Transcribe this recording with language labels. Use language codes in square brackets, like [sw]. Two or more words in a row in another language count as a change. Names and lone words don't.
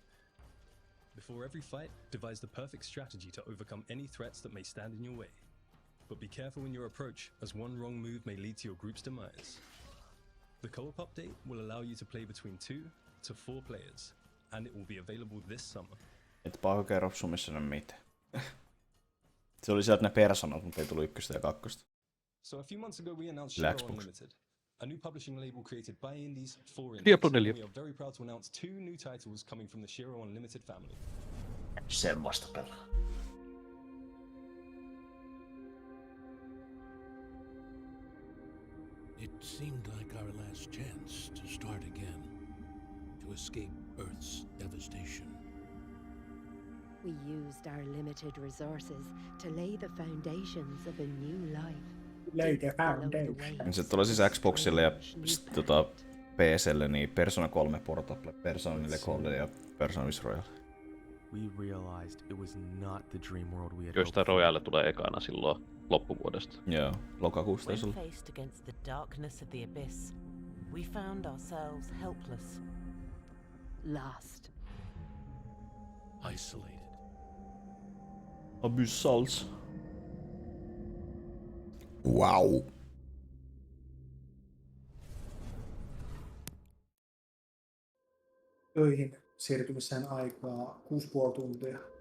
[en] Before every fight, devise the perfect strategy to overcome any threats that may stand in your way. But be careful in your approach, as one wrong move may lead to your group's demise. The co-op update will allow you to play between 2 to 4 players, and it will be available this summer. [fi] Et paha kerro sumissa mitään. Se oli sieltä ne personat, mutta ei tullut 1 ja 2. [en] So a few months ago we announced Shiro Unlimited, a new publishing label created by indies for indies. We are very proud to announce 2 new titles coming from the Shiro Unlimited family. [fi] Semmoista pelaa. [en] It seemed like our last chance to start again, to escape Earth's devastation. We used our limited resources to lay the foundations of a new life. Lay the foundation. [fi] Se tulee siis Xboxille ja PClle niin Persona 3 Portable, Persona 4 Golden ja Persona 5 Royal. Joista Royale tulee ekana silloin loppuvuodesta. Joo, lokakuusta taisi olla. [en] When faced against the darkness of the abyss, we found ourselves helpless, lost, isolated. Abyssals. Wow. [fi] Töihin siirtymiseen aikaa 6,5 tuntia.